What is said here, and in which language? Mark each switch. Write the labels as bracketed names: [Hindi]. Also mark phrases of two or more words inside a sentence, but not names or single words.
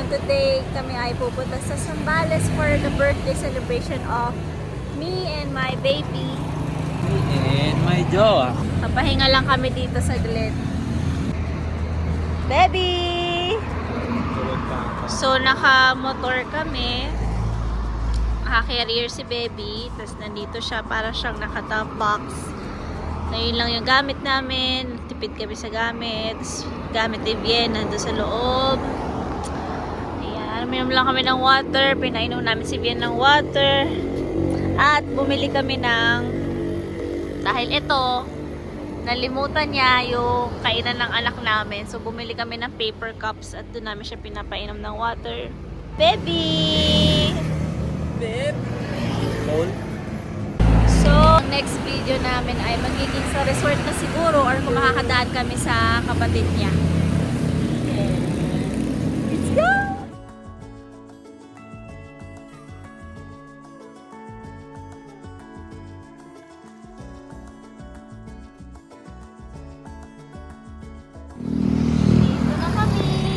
[Filipino] Today, kami ay pupunta sa Zambales [English] for the birthday celebration of me and my baby. And my jowa. [Filipino] Papahinga lang kami dito sa Glen. Baby! So, naka-motor kami. Naka-carrier si baby. Tapos nandito siya para siyang naka-top box. Na yun lang yung gamit namin. Tipid kami sa gamit. Gamit ni Bien nandun sa loob. Ayan. Minom lang kami ng water. Pinainom namin si Bien ng water. At bumili kami ng, dahil ito, nalimutan niya yung kainan ng anak namin. So bumili kami ng paper cups at doon namin siya pinapainom ng water. Baby! [English] Babe. Cold. [Filipino] So, [English] next video [Filipino] namin ay magiging sa resort na siguro or kung makakadaan kami sa kapatid niya. [English] Let's go! [Filipino] Dito na kami!